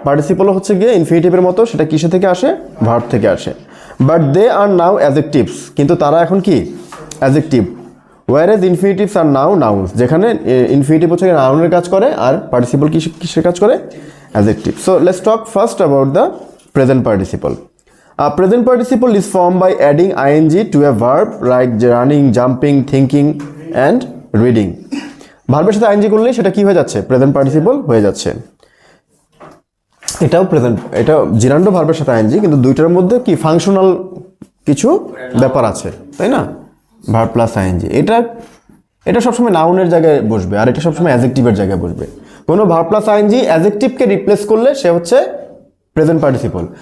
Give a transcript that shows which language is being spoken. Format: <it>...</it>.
<bn>Participle হচ্ছে গিয়ে ইনফিনিটিভের মতো, সেটা কিসে থেকে আসে? ভার্ব থেকে আসে।</bn> <en>but they are now adjectives,</en> <bn>কিন্তু তারা এখন কি? অ্যাডজেক্টিভ।</bn> <en>whereas infinitives are now nouns,</en> <bn>যেখানে ইনফিনিটিভ হচ্ছে নাউনের কাজ করে আর পার্টিসিপল কিসের কাজ করে? Adjective.</bn> <en>So let's talk first about the present participle. Present participle is formed by adding ing to a verb like running, jumping, thinking and reading.</en> <bn>ভার্বের সাথে ing করলে সেটা কি হয়ে যাচ্ছে? প্রেজেন্ট পার্টিসিপল হয়ে যাচ্ছে। এটাও প্রেজেন্ট, এটা জিরান্ডো ভার্বের সাথে ing, কিন্তু দুইটার মধ্যে কি ফাংশনাল কিছু ব্যাপার আছে, তাই না? Verb plus ing। এটা সবসময় নাউনের জায়গায় বসবে আর এটা সবসময় অ্যাডজেক্টিভের জায়গায় বসবে। কোনো ভার্ব প্লাস ing অ্যাডজেক্টিভকে রিপ্লেস করলে সে হচ্ছে প্রেজেন্ট পার্টিসিপল।</bn>